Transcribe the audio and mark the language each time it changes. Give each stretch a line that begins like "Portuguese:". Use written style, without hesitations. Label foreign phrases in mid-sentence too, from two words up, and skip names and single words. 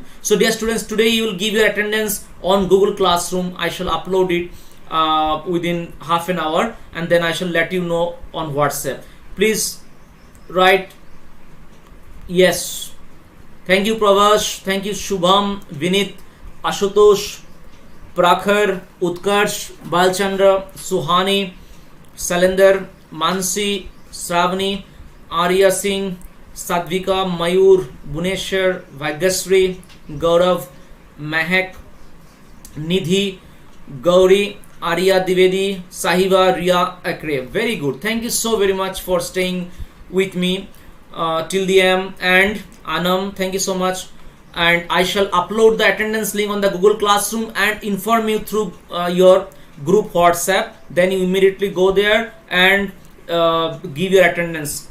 English: So dear students, today you will give your attendance on Google Classroom. I shall upload it within half an hour, and then I shall let you know on WhatsApp. Please write yes. Thank you Pravash, thank you Shubham, Vinit, Ashutosh, Prakhar, Utkarsh, Balchandra, Suhani, Salender, Mansi, Sravani, Arya Singh, Sadvika, Mayur, Buneshwar, Vagasri, Gaurav, Mahek, Nidhi, Gauri, Arya Divedi, Sahiba, Ria Akre. Very good. Thank you so very much for staying with me till the end. And Anam, thank you so much. And I shall upload the attendance link on the Google Classroom and inform you through your group WhatsApp. Then you immediately go there and give your attendance.